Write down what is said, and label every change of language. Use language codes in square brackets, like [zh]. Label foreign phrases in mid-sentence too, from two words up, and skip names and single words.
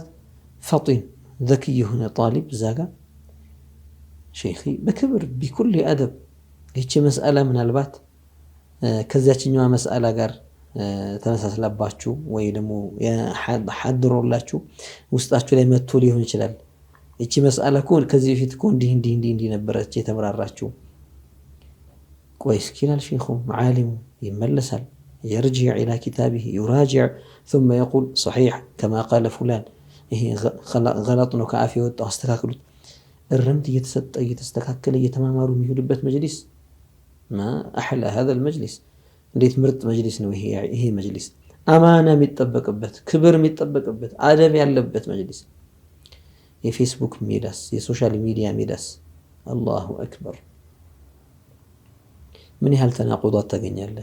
[ar] فطين ذكي [am] የሆነ ጣሊብ ዛጋ ሼኺ በክብር [ar] بكل أدب [am] እቺ መስአላ ምናልባት ከዛችኛዋ መስአላ ጋር ተመሳስላባችሁ ወይ ደግሞ ያሐድሩላችሁ ውስጣችሁ ላይ መጥቶ ሊሆን ይችላል። እቺ መስአላ እኮ ከዚህ በፊት እኮ እንዲህ ነበረች የተብራራችሁ። ቆይ እስኪላል ሼኹ ዓሊሙ [ar] ይመለሳል። يرجع إلى كتابه يراجع ثم يقول صحيح كما قال فلان ይሄ [am] غلط ነው ከአፊ ወጣው አስተካክሉት። እርምት እየተስተካከለ እየተማማሩ የሚሄዱበት መጅሊስ [ar] ما أحلى هذا المجلس። [am] እንዴት ምርጥ መጅሊስ ነው ይሄ መጅሊስ። አማና የሚጠበቅበት ክብር የሚጠበቅበት አደብ ያለበት መጅሊስ። የፌስቡክ ሜዳስ የሶሻል ሚዲያ ሜዳስ [ar] الله أكبر። [am] ምን ያህል ተናቁዳት ታገኛለህ?